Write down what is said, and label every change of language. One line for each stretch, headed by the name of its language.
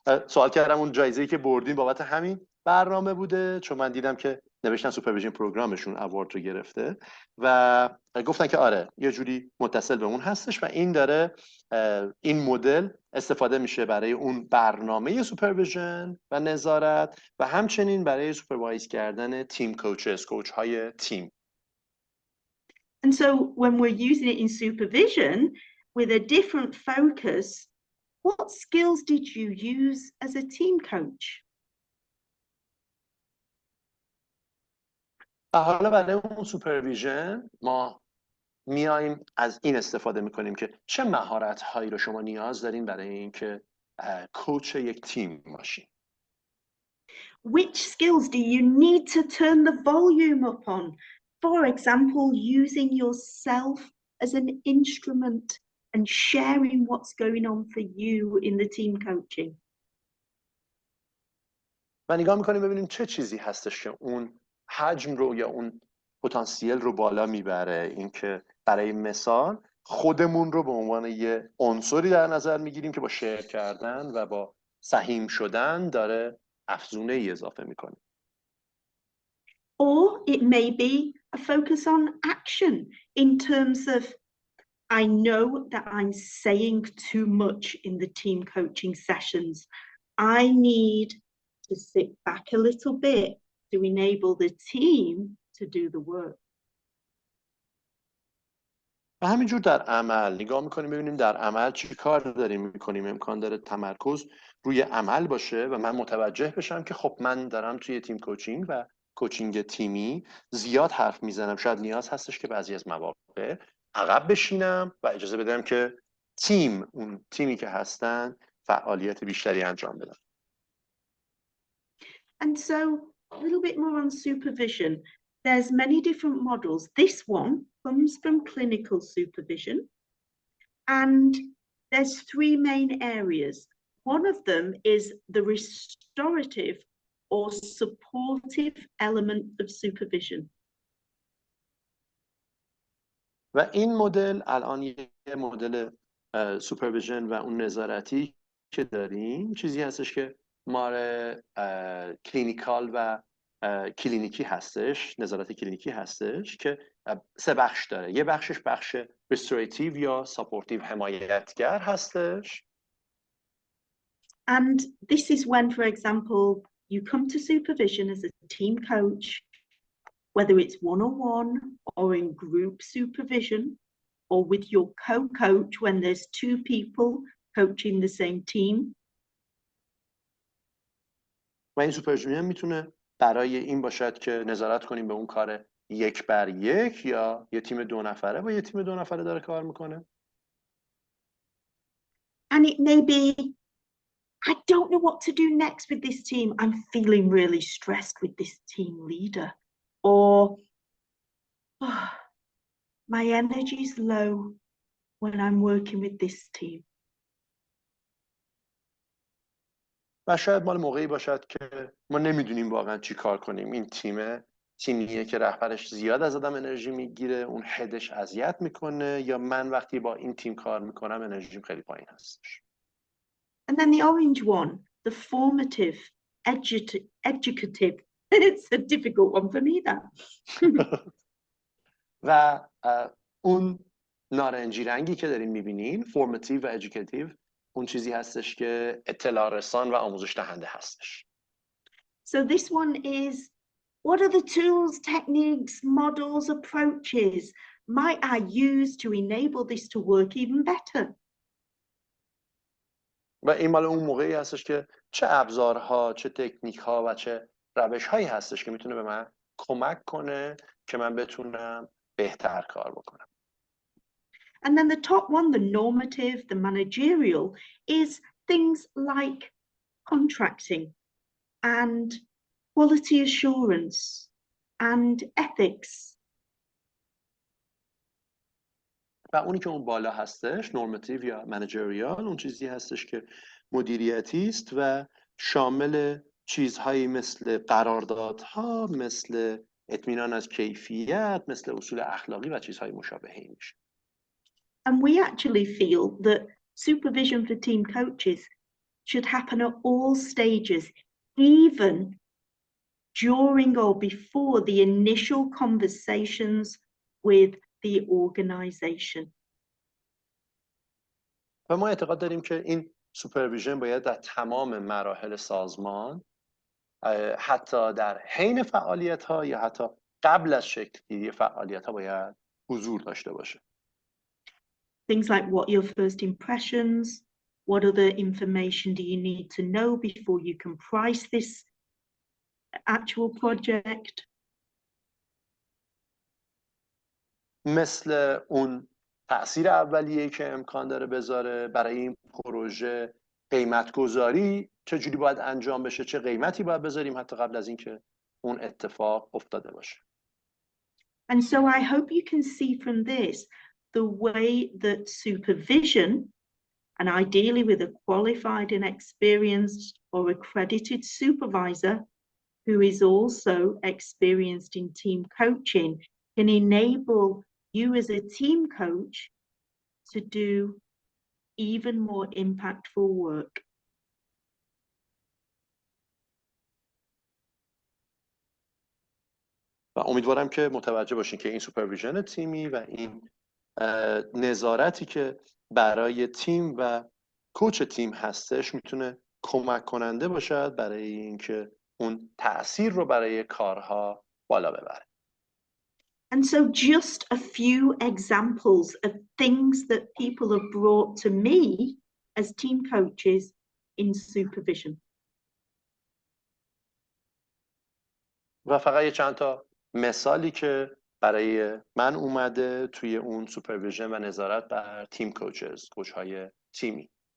Persian: سوال کردم اون جایزه‌ای که بردین بابت همین برنامه بوده، چون من دیدم که نوشتن سوپرویژن پروگرامشون اوارد رو گرفته و گفتن که آره یه جوری متصل به اون هستش و این داره این مدل استفاده میشه برای اون برنامه سوپرویژن و نظارت و همچنین برای سوپروایز کردن تیم کوچز، کوچ های تیم.
English: And so when we're using it in supervision with a different focus, what skills did you use as a team coach?
Persian: حالا برای اون سوپرویژن ما میایم از این استفاده میکنیم که چه مهارت هایی رو شما نیاز دارین برای اینکه کوچ یک تیم باشین.
English: Which skills do you need to turn the volume up on? For example, using yourself as an instrument and sharing what's going on for you in the team coaching.
Persian: و نگاه میکنیم ببینیم چه چیزی هستش که اون حجم رو یا اون پتانسیل رو بالا میبره. اینکه برای مثال خودمون رو به عنوان یه عنصری در نظر میگیریم که با شیر کردن و با سهیم شدن داره افزونه ای اضافه میکنه.
English: Or it may be a focus on action in terms of I know that I'm saying too much in the team coaching sessions. I need to sit back a little bit to enable the team to do the work.
Persian: و همینجور در عمل نگاه میکنیم ببینیم در عمل چی کار داریم میکنیم. امکان داره تمرکز روی عمل باشه و من متوجه بشم که خب من دارم توی تیم کوچینگ و کوچینگ تیمی زیاد حرف میزنم. شاید نیاز هستش که بعضی از مواقع عقب بشینم و اجازه بدم که اون تیمی که هستن فعالیت بیشتری انجام بدن.
English: And so a little bit more on supervision. There's many different models. This one comes from clinical supervision, and there's three main areas. One of them is the restorative or supportive element of supervision.
Persian: و این مدل الان یه مدل سوپرویژن و اون نظارتی که داریم چیزی هستش که ماره کلینیکال و کلینیکی هستش، نظارت کلینیکی هستش که سه بخش داره. یه بخشش بخش ریستوریتیو یا ساپورتیو حمایتگر هستش.
English: And this is when, for example, you come to supervision as a team coach, whether it's one-on-one or in group supervision, or with your co-coach when there's two people coaching the same team.
Persian: و این سوپرویژن میتونه برای این باشد که نظارت کنیم به اون کار 1 بر 1 یا یه تیم 2 نفره با یه تیم 2 نفره داره کار میکنه.
English: And it may be, I don't know what to do next with this team. I'm feeling really stressed with this team leader. Or, oh, my energy is low when I'm working with this team.
Persian: و شاید مال موقعی باشد که ما نمیدونیم واقعا چی کار کنیم. این تیمیه که رهبرش زیاد از آدم انرژی میگیره، اون هدش اذیت میکنه، یا من وقتی با این تیم کار میکنم انرژیم خیلی پایین هستش.
English: And then the orange one, the formative, educative. It's a difficult one for me, that.
Persian: و اون نارنجی رنگی که دارین میبینین، formative و educative، اون چیزی هستش که اطلاع رسان و آموزش دهنده هستش.
English: So this one is, what are the tools, techniques, models, approaches might I use to enable this to work even better?
Persian: و این مال اون موقعی هستش که چه ابزارها، چه تکنیک‌ها و چه روش‌هایی هستش که میتونه به من کمک کنه که من بتونم بهتر کار بکنم.
English: And then the top one, the normative, the managerial, is things like contracting and quality assurance and ethics.
Persian: و اونی که اون بالا هستش نورماتیو یا منیجریال، اون چیزی هستش که مدیریتی است و شامل چیزهایی مثل قراردادها، مثل اطمینان از کیفیت، مثل اصول اخلاقی و چیزهای مشابه این میشه.
English: And we actually feel that supervision for team coaches should happen at all stages, even during or before the initial conversations with the organization.
Persian: و ما اعتقاد داریم که این سوپرویژن باید در تمام مراحل سازمان، حتی در حین فعالیت‌ها یا حتی قبل از شکل‌گیری فعالیت‌ها باید حضور داشته باشه.
English: Things like what your first impressions, what other information do you need to know before you can price this actual project.
Persian: مثل اون تأثیر اولیه‌ای که امکان داره بذاره برای این پروژه، قیمت گذاری چجوری باید انجام بشه، چه قیمتی باید بذاریم حتی قبل از اینکه اون اتفاق افتاده باشه.
English: And so I hope you can see from this the way that supervision, and ideally with a qualified and experienced or accredited supervisor who is also experienced in team coaching, can enable you as a team coach to do even more impactful work.
Persian: و امیدوارم که متوجه باشین که این سوپرویژن تیمی و این نظارتی که برای تیم و کوچ تیم هستش میتونه کمک کننده باشد برای اینکه اون تأثیر رو برای کارها بالا ببره.
English: And so just a few examples of things that people have brought to me as team coaches in supervision.
Persian: و فقط یه چند تا مثالی که برای من اومده توی اون سوپرویژن و نظارت بر تیم کوچ های تیمی.